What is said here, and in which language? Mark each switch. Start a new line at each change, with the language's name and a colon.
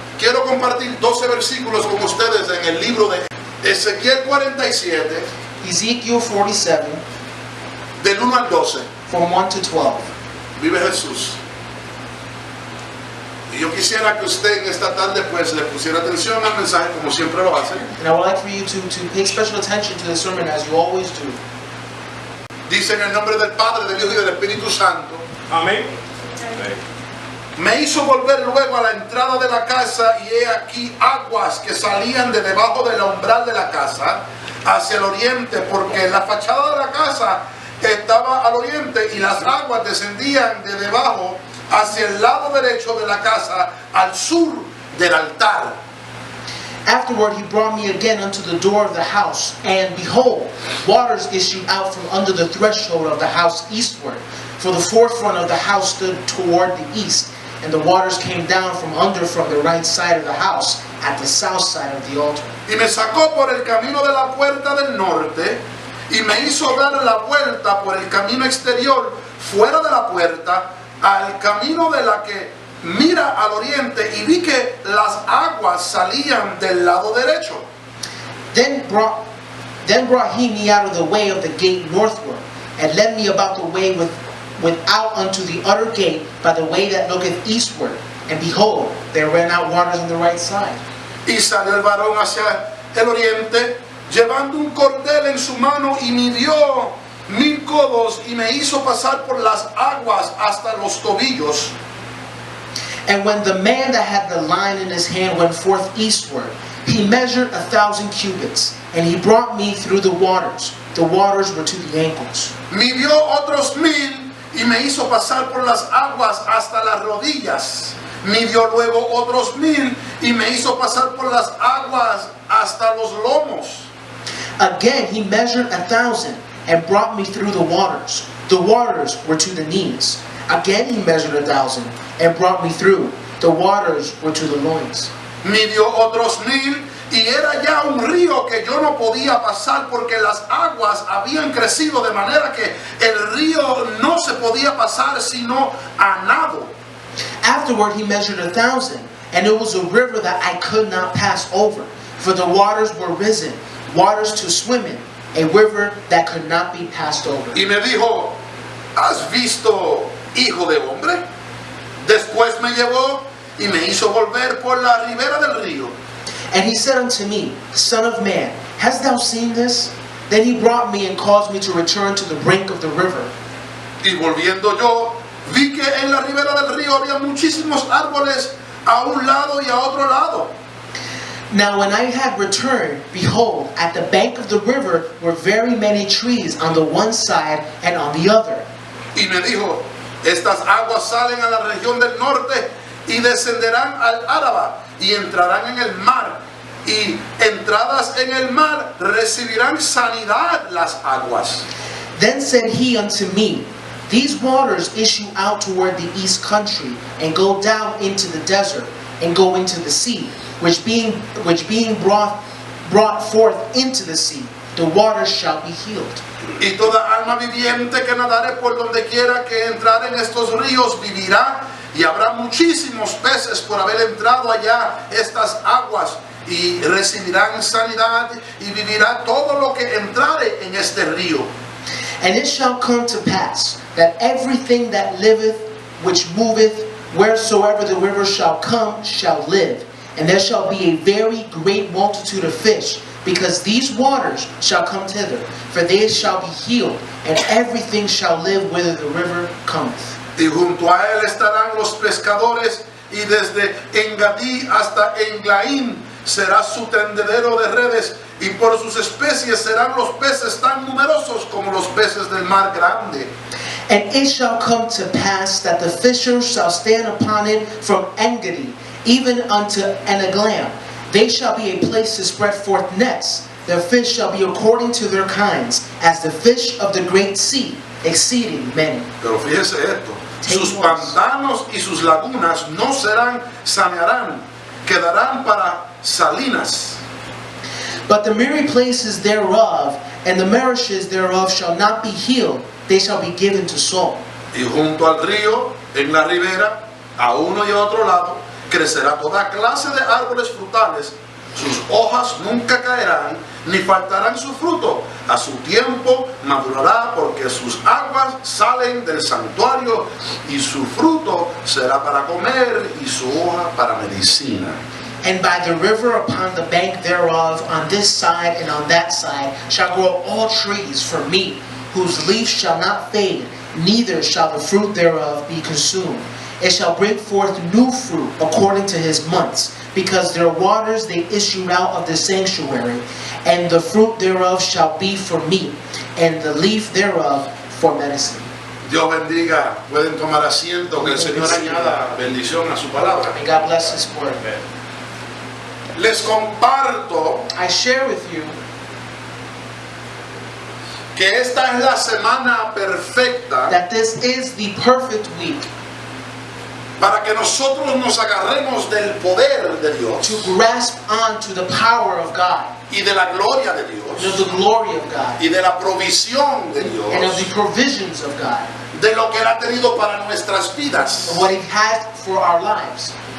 Spanish: Quiero compartir 12 versículos con ustedes en el libro de Ezequiel 47,
English: Ezekiel 47,
Spanish: del 1 al 12.
English: from 1 to 12.
Spanish: Vive Jesús. Y yo quisiera que usted en esta tarde pues le pusiera atención al mensaje como siempre lo hace.
English: And I would like for you to pay special attention to the sermon as you always do.
Spanish: Dice en el nombre del Padre, del Hijo y del Espíritu Santo. Amén. Me hizo volver luego a la entrada de la casa y he aquí aguas que salían de debajo del umbral de la casa hacia el oriente, porque la fachada de la casa estaba al oriente y las aguas descendían de debajo hacia el lado derecho de la casa al sur del altar.
English: Afterward he brought me again unto the door of the house, and behold, waters issued out from under the threshold of the house eastward. For the forefront of the house stood toward the east, and the waters came down from the right side of the house, at the south side of the altar.
Spanish: Y me sacó por el camino de la puerta del norte y me hizo dar la vuelta por el camino exterior fuera de la puerta al camino de la que mira al oriente, y vi que las aguas salían del lado derecho.
English: Then brought he me out of the way of the gate northward, and led me about the way without unto the utter gate by the way that looketh eastward. And behold, there ran out waters on the right side.
Spanish: Y salió el varón hacia el oriente, llevando un cordel en su mano, y midió 1000 codos, y me hizo pasar por las aguas hasta los tobillos.
English: And when the man that had the line in his hand went forth eastward, he measured 1,000 cubits, and he brought me through the waters. The waters were to the ankles.
Spanish: Midió otros 1000, y me hizo pasar por las aguas hasta las rodillas. Midió luego otros 1000, y me hizo pasar por las aguas hasta los lomos.
English: Again he measured 1,000, and brought me through the waters. The waters were to the knees. Again he measured 1,000, and brought me through. The waters were to the loins.
Spanish: Midió otros 1000, y era ya un río que yo no podía pasar, porque las aguas habían crecido de manera que el río no se podía pasar sino a nado.
English: Afterward he measured 1,000, and it was a river that I could not pass over, for the waters were risen, waters to swim in, a river that could not be passed over.
Spanish: Y me dijo, ¿has visto, hijo de hombre? Después me llevó y me hizo volver por la ribera del río.
English: And he said unto me, Son of man, hast thou seen this? Then he brought me and caused me to return to the brink of the river.
Spanish: Y volviendo yo, vi que en la ribera del río había muchísimos árboles a un lado y a otro lado.
English: Now when I had returned, behold, at the bank of the river were very many trees on the one side and on the other.
Spanish: Y me dijo, estas aguas salen a la región del norte y descenderán al Áraba y entrarán en el mar. Y entradas en el mar recibirán sanidad las aguas.
English: Then said he unto me, These waters issue out toward the east country, and go down into the desert, and go into the sea, which being brought forth into the sea, the waters shall be healed.
Spanish: Y toda alma viviente que nadare por donde quiera que entrar en estos ríos vivirá, y habrá muchísimos peces por haber entrado allá estas aguas, y recibirán sanidad, y vivirá todo lo que entrare en este río.
English: And it shall come to pass that everything that liveth, which moveth, wheresoever the river shall come, shall live. And there shall be a very great multitude of fish, because these waters shall come thither, for they shall be healed, and everything shall live whither the river cometh.
Spanish: Y junto a él estarán los pescadores, y desde Engadí hasta Englaim será su tendedero de redes, y por sus especies serán los peces tan numerosos como los peces del mar grande.
English: And it shall come to pass that the fishers shall stand upon it from Engedi, even unto Eneglaim. They shall be a place to spread forth nets. Their fish shall be according to their kinds, as the fish of the great sea, exceeding many.
Spanish: Pero fíjese esto, sus pantanos y sus lagunas no sanearán, quedarán para salinas.
English: But the miry places thereof and the marishes thereof shall not be healed, they shall be given to Saul.
Spanish: Y junto al río, en la ribera, a uno y a otro lado, crecerá toda clase de árboles frutales. Sus hojas nunca caerán, ni faltarán su fruto. A su tiempo madurará, porque sus aguas salen del santuario, y su fruto será para comer, y su hoja para medicina.
English: And by the river upon the bank thereof, on this side and on that side, shall grow all trees for meat, whose leaves shall not fade, neither shall the fruit thereof be consumed. It shall bring forth new fruit according to his months, because their waters they issue out of the sanctuary, and the fruit thereof shall be for meat, and the leaf thereof for medicine.
Spanish: Dios bendiga, pueden tomar asiento, que el Señor añada bendición a su palabra.
English: May God bless his word.
Spanish: Les comparto
English: I share with you
Spanish: que esta es la semana perfecta
English: that this is the perfect week
Spanish: para que nosotros nos agarremos del poder de Dios
English: to grasp onto the power of God,
Spanish: y de la gloria de
English: and
Spanish: Dios
English: of the glory of God,
Spanish: y de la provisión de
English: and of the
Spanish: Dios,
English: provisions of God,
Spanish: de lo que Él ha tenido para nuestras vidas.
English: and what he has for our lives.